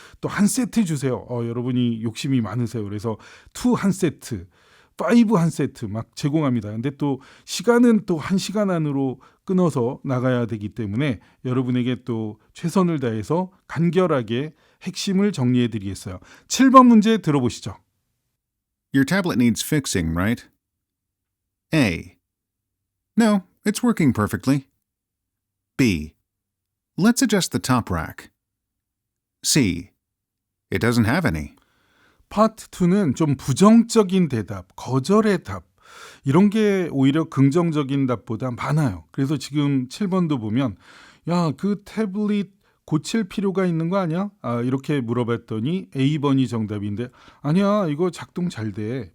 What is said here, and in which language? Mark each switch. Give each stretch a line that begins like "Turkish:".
Korean: 또 한 세트 주세요. 여러분이 욕심이 많으세요. 그래서 2 한 세트, 5 한 세트 막 제공합니다. 근데 또 시간은 또 1시간 안으로 끊어서 나가야 되기 때문에 여러분에게 또 최선을 다해서 간결하게 핵심을 정리해 드리겠어요. 7번 문제 들어보시죠.
English: Your tablet needs fixing, right? A. No, it's working perfectly. B. Let's adjust the top rack. C. It doesn't have any.
Korean: 파트 2는 좀 부정적인 대답, 거절의 답 이런 게 오히려 긍정적인 답보다 많아요. 그래서 지금 7번도 보면 야, 그 태블릿 고칠 필요가 있는 거 아니야? 이렇게 물어봤더니 A번이 정답인데 아니야, 이거 작동 잘 돼.